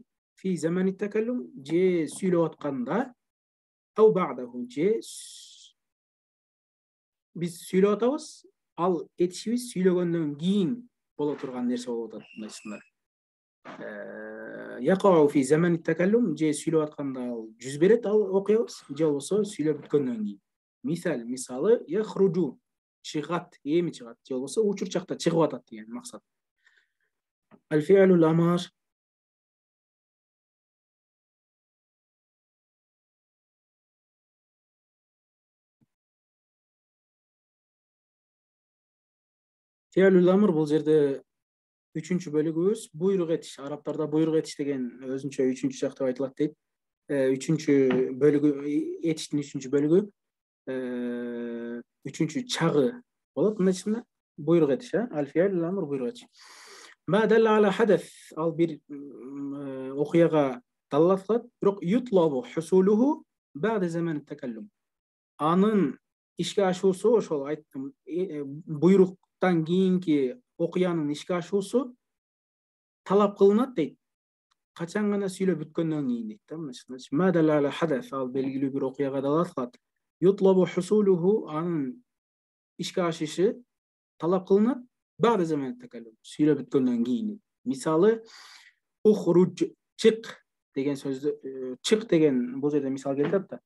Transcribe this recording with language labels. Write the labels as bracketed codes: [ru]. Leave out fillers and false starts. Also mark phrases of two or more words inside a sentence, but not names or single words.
[ar] في زمان التكلم, [ky] же сүйлөп атканда, [ar] أو بعده, [ky] же биз сүйлөп атабыз, ал этишибиз сүйлөгөндөн кийин боло турган нерсе болуп атат мындайча. [ar] يقع في زمان التكلم, [ky] же сүйлөп атканда ал жүз берет, ал окуябыз, же болбосо сүйлөп бүткөндөн кийин. Мисалы, яхруджу, чыгат, эми чыгат, же болбосо учур чакта чыгып атат деген максат. [ar] الفعل الأمر. فعل الأمر [ky] бул жерде үчүнчү бөлүгүбүз буйрук этиш. Арабтарда буйрук этиш деген өзүнчө үчүнчү чак деп айтылат дейт. Үчүнчү бөлүгү, этиштин үчүнчү бөлүгү, үчүнчү чагы болот мындайча. Буйрук этиш, [ar] الفعل الأمر, [ky] буйрук этиш. [ar] ما دل على حدث, [ky] ал бир окуяга далалат кылат, бирок [ar] يطلب حصوله بعد زمان التكلم. [ky] Анын ишке ашуусу, ошол айттым, буйруктан кийинки окуянын ишке ашуусу талап кылынат дейт. Качан гана сүйлөп бүткөндөн кийин дейт да. [ar] ما دل على حدث, [ky] ал белгилүү бир окуяга далалат кылат. [ar] يطلب حصوله, [ky] анын ишке ашышы талап кылынат [ar] بعد زمان التكلم, [ky] сүйлөп бүткөндөн кийин. Мисалы, ухруж, чык деген сөздү, чык деген бул жерде мисал келип да.